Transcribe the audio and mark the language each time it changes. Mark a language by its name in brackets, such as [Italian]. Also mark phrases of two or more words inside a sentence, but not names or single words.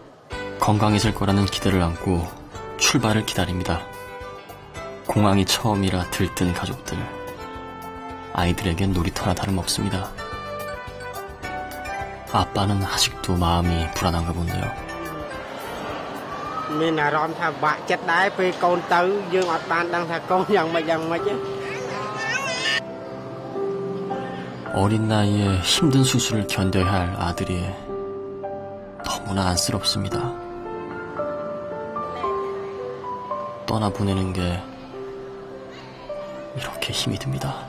[Korean] 건강해질 거라는 기대를 안고 출발을 기다립니다. 공항이 처음이라 들뜬 가족들. 아이들에겐 놀이터나 다름없습니다. 아빠는 아직도 마음이 불안한가 본데요. [Khmer] មានអារម្មណ៍ថាបាក់ចិត្តដែរពេលកូនទៅយើងអត់បានដឹងថាកូនយ៉ាងម៉េចទេ [Korean] 어린 나이에 힘든 수술을 견뎌야 할 아들이 너무나 안쓰럽습니다. 떠나보내는 게 이렇게 힘이 듭니다.